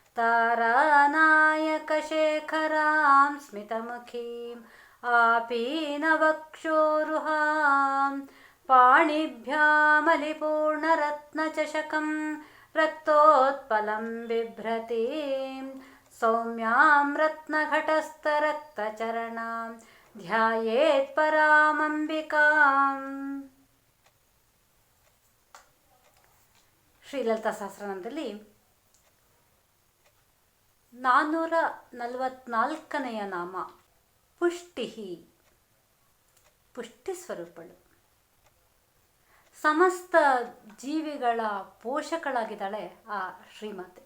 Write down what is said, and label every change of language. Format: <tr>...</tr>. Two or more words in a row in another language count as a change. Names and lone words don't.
<sa>ತಾರಾನಾಯಕಶೇಖರಾಂ ಸ್ಮಿತಮುಖೀಂ आपीनवक्षोरुहां पाणिभ्यामलिपूर्णरत्नचषकं रक्तोत्पलं बिभ्रतीं सौम्यां रत्नघटस्थरक्तचरणां ध्यायेत् परामंबिकाम्.</sa> <kn>ಶ್ರೀಲಲಿತಾ ಸಹಸ್ರನಾಮದಲ್ಲಿ 444ನೆಯ ನಾಮ ಪುಷ್ಟಿಹಿ, ಪುಷ್ಟಿ ಸ್ವರೂಪಳು. ಸಮಸ್ತ ಜೀವಿಗಳ ಪೋಷಕಳಾಗಿದ್ದಾಳೆ ಆ ಶ್ರೀಮಾತೆ.</kn>